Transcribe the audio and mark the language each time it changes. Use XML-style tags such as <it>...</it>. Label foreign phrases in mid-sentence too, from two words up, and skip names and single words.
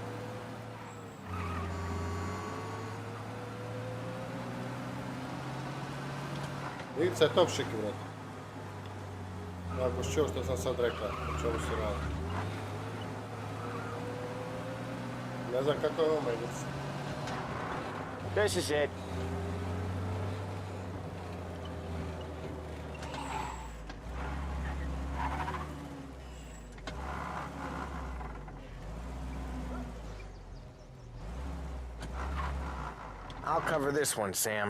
<sr>Igrica je top šiki, brate. Ako si čuo što sam sad rekao, o čemu se radi. Ne znam kako je ovo igrica.</sr> <en>This is it. I'll cover this one, Sam.</en>